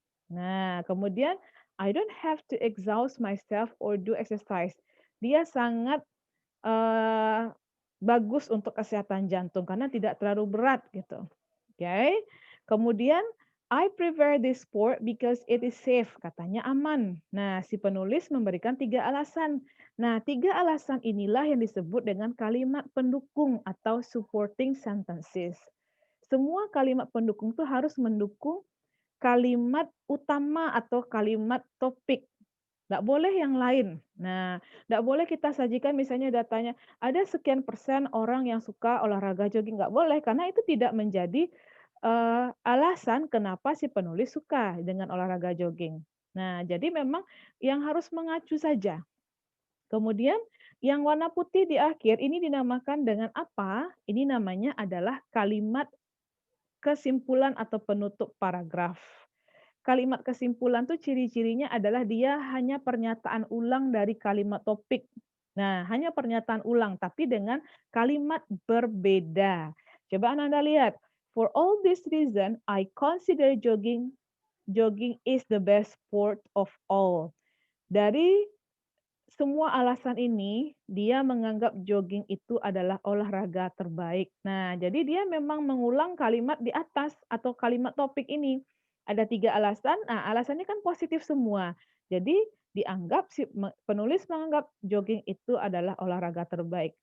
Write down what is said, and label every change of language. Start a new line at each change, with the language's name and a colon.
Indonesian: Nah, kemudian
English: I don't have to exhaust myself or do exercise.
Indonesian: Dia sangat, eee, bagus untuk kesehatan jantung karena tidak terlalu berat gitu. Oke. Kemudian
English: I prefer this sport because it is safe,
Indonesian: katanya aman. Nah, si penulis memberikan 3 alasan. Nah, 3 alasan inilah yang disebut dengan kalimat pendukung atau supporting sentences. Semua kalimat pendukung itu harus mendukung kalimat utama atau kalimat topik. Nggak boleh yang lain. Nah, nggak boleh kita sajikan misalnya datanya, ada sekian persen orang yang suka olahraga jogging, nggak boleh, karena itu tidak menjadi, alasan kenapa si penulis suka dengan olahraga jogging. Nah, jadi memang yang harus mengacu saja. Kemudian yang warna putih di akhir ini dinamakan dengan apa? Ini namanya adalah kalimat kesimpulan atau penutup paragraf. Kalimat kesimpulan tuh ciri-cirinya adalah dia hanya pernyataan ulang dari kalimat topik. Nah, hanya pernyataan ulang tapi dengan kalimat berbeda. Coba Anda lihat.
English: For all this reason, I consider jogging is the best sport of all.
Indonesian: Dari semua alasan ini, dia menganggap jogging itu adalah olahraga terbaik. Nah, jadi dia memang mengulang kalimat di atas atau kalimat topik ini. Ada 3 alasan, nah alasannya kan positif semua. Jadi dianggap si penulis menganggap jogging itu adalah olahraga terbaik.